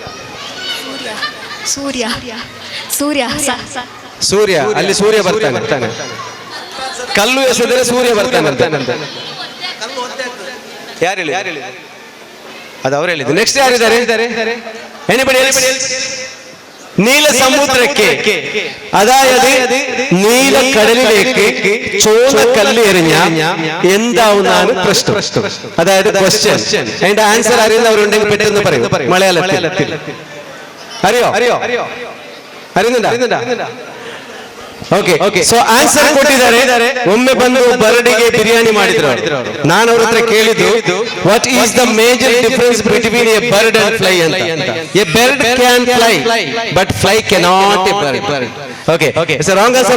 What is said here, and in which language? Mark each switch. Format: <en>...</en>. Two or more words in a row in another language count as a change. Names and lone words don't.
<kn>ಸೂರ್ಯ. ಅಲ್ಲಿ ಸೂರ್ಯ ಬರ್ತಾನೆ. ಕಲ್ಲು ಎಸೆದರೆ ಸೂರ್ಯ ಬರ್ತಾನೆ. ಯಾರು ಹೇಳಿ? ಅದು ಅವ್ರು ಹೇಳಿದ್ದು. ನೆಕ್ಸ್ಟ್ ಯಾರಿದ್ದಾರೆ?</kn> <en>Anybody else?</en> <ml>നീല സമുദ്രಕ್ಕೆ അതായത് നീല കടലിലേക്ക് ചോന്ന കല്ല് എറിഞ്ഞ എന്താവുന്നാണ് പ്രശ്നം. അതായത് ക്വസ്റ്റ്യൻ. അതിന്റെ ആൻസർ അറിയുന്നവരുണ്ടെങ്കിൽ പെട്ടെന്ന് പറയൂ മലയാളത്തിൽ. അറിയുന്നുണ്ടോ?</ml> <en>Okay, so answer</en> <kn>ಕೊಟ್ಟಿದ್ದಾರೆ. ಒಮ್ಮೆ ಬಂದು ಬರ್ಡಿಗೆ ಬಿರಿಯಾನಿ ಮಾಡಿದ್ರು. ನಾನು ಅವ್ರ ಹತ್ರ ಕೇಳಿದ್ದು</kn> <en>What is the major difference between a bird and fly</en> <kn>ಅಂತ.</kn> <en>A bird can fly but fly cannot a bird. Okay, so wrong answer.</en>